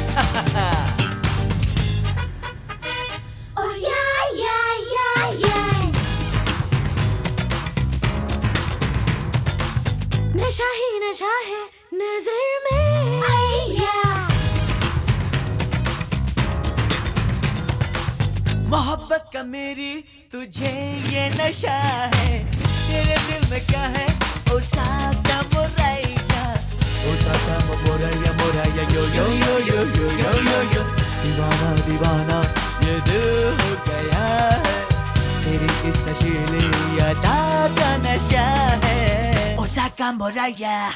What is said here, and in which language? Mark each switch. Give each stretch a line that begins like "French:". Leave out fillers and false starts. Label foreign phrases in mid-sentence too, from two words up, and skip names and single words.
English: Oh yeah
Hindi: नशा ही नशा है नजर में आया मोहब्बत का मेरी तुझे ये नशा है तेरे दिल में क्या है ओ साका मोरैया मोरैया यो यो यो यो यो यो यो यो दीवाना दीवाना ये दिल हो गया है तेरी इस नशीली अदा का नशा है ओ साका मोरैया